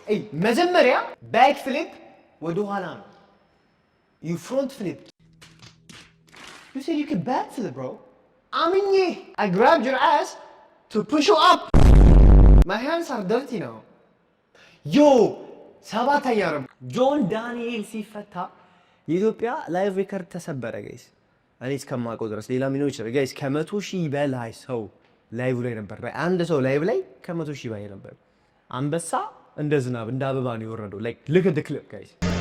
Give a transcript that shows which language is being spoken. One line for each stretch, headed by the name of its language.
Amharic: Hey, መጀመሪያ back flip ወደ ኋላ ነው.
English: You front flipped. You said you could back flip, bro. I grabbed your ass to push you up. My hands are dirty now. Yo,
Amharic: ሰባተኛ ነው. ጆን ዳንኤል ሲፈታ የኢትዮጵያ ላይቭ ሪከርድ ተሰበረ ጋይስ። እኔ እስከማውቀው ድረስ ሌላ ሚኖች ይችላል ጋይስ። ከ100,000 በላይ ሰው ላይቭ ላይ ነበር። አንድ ሰው ላይቭ ላይ ከ100,000 በላይ ነበር። አንበሳ እንደ ዝናብ እንደ አበባ ነው የወረደው። ላይክ
English: look at the clip guys.